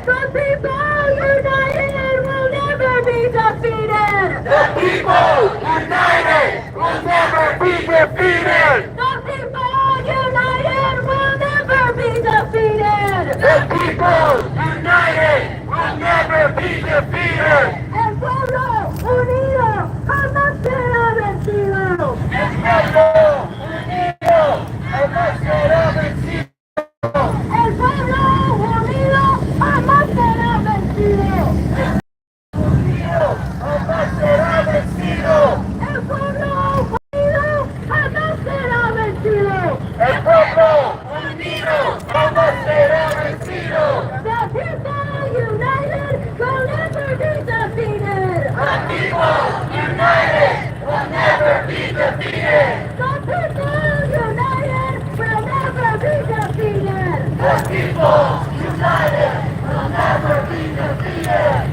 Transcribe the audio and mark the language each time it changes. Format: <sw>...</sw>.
<en>The people united will never be defeated! The people united will never be defeated! The people united will never be defeated! The people united will never be defeated!</en> <es>El pueblo unido jamás será vencido! El pueblo unido jamás será vencido! El pueblo unido jamás será vencido! Jamás será vencido! El pueblo unido jamás será vencido! El pueblo unido jamás será vencido!</es> <en>The people united will never be defeated! The people united will never be defeated! The people united will never be defeated! The people united will never be defeated!</en>